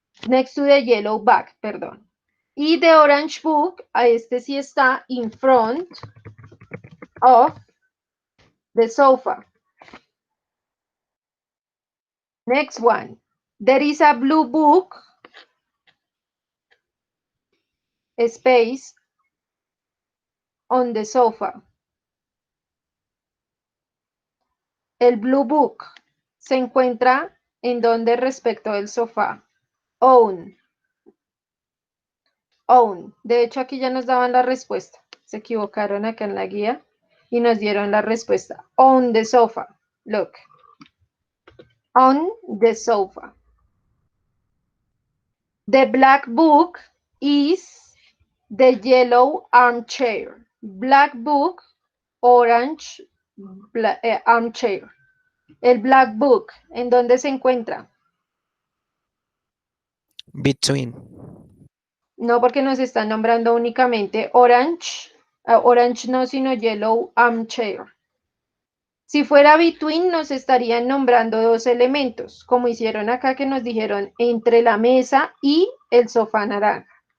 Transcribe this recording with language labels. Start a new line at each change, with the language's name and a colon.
English: Next to the yellow bag,
Spanish: perdón. Y
English: the orange book,
Spanish: a este sí está
English: in front of the sofa. Next one. There is a blue book, space, on the sofa.
Spanish: El blue book se encuentra en donde respecto del sofá. On. On. De hecho, aquí ya nos daban la respuesta. Se equivocaron acá en la guía y nos dieron la respuesta.
English: On the sofa. Look. On the sofa. The black book is the yellow armchair. Black book, orange armchair.
Spanish: El black book, ¿en dónde se encuentra?
English: Between.
Spanish: No, porque nos están nombrando únicamente orange. Orange no, sino yellow armchair. Si fuera between, nos estarían nombrando dos elementos, como hicieron acá que nos dijeron entre la mesa y el sofá naranja.